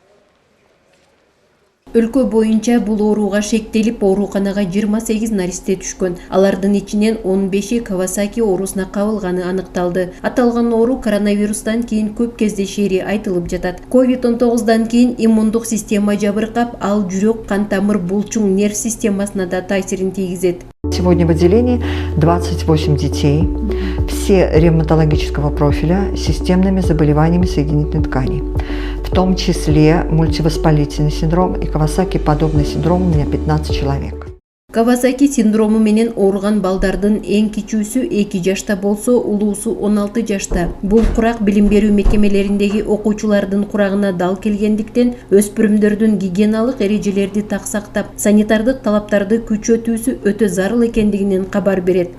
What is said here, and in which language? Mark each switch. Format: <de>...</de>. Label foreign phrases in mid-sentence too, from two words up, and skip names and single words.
<ky>Өлкө боюнча бул ооруга шектелип, ооруканага 28 наристе түшкөн. Алардын ичинен 15-и Кавасаки оорусуна кабылганы аныкталды. Аталган оору коронавирустан кийин көп кездешери айтылып жатат. COVID-19дан кийин иммундук система жабыркап, ал жүрөк, кан тамыр, булчуң, нерв системасына да таасирин тийгизет.</ky> <ru>Сегодня в отделении 28 детей, все ревматологического профиля с системными заболеваниями соединительной ткани, в том числе мультивоспалительный синдром и Кавасаки-подобный синдром у меня 15 человек.</ru> <ky>Кавасаки синдрому менен ооруган балдардын эң кичүүсү 2 жашта болсо, улуусу 16 жашта. Бул курак билим берүү мекемелериндеги окуучулардын курагына дал келгендиктен, өспүрүмдөрдүн гигиеналык эрежелерди так сактап, санитардык талаптарды күчөтүүсү өтө зарыл экендигинен кабар берет.</ky>